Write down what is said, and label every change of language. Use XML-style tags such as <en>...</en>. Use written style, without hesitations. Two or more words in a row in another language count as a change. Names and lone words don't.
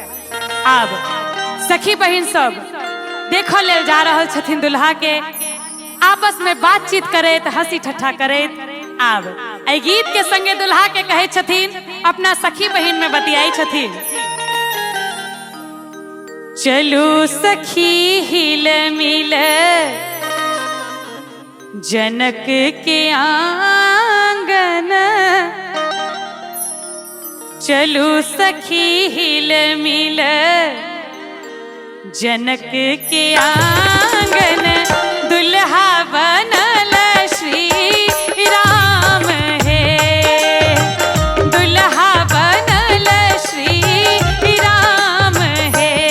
<mai>आब सखी बहिन सब देखऽ लेल जा रहल छथिन दुल्हा के, आपस में बातचीत करैत हंसी ठट्ठा करैत। आब एहि गीत के संगे दुल्हा के कहे छथिन, अपना सखी बहिन में बतियाई छथिन। चलू सखी हिल मिल जनक के आंगन, चलू सखी हिल मिल जनक के आंगन, दुल्हा बनल श्री राम है, दुल्हा बनल श्री राम है।</mai>